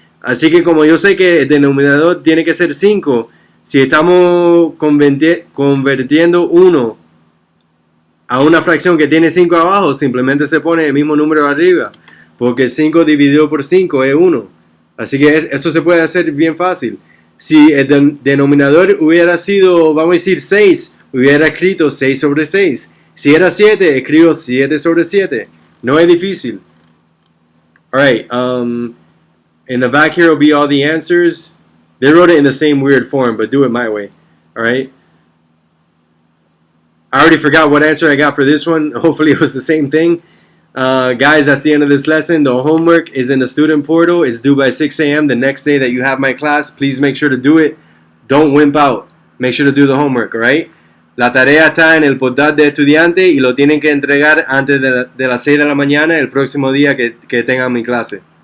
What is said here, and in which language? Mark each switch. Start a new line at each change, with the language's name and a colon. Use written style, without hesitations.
Spanish: Así que como yo sé que el denominador tiene que ser 5, si estamos convirtiendo 1 a una fracción que tiene 5 abajo, simplemente se pone el mismo número arriba. Porque 5 dividido por 5 es 1. Así que eso se puede hacer bien fácil. Si el denominador hubiera sido, vamos a decir, 6, hubiera escrito 6 sobre 6. Si era 7, escribo 7 sobre 7. No es difícil.
English: Alright, in the back here will be all the answers. They wrote it in the same weird form, but do it my way. Alright? I already forgot what answer I got for this one. Hopefully it was the same thing. Guys, that's the end of this lesson. The homework is in the student portal. It's due by 6 a.m. the next day that you have my class. Please make sure to do it. Don't wimp out. Make sure to do the homework, alright?
Spanish: La tarea está en el portal de estudiante y lo tienen que entregar antes de las 6 de la mañana el próximo día que tengan mi clase.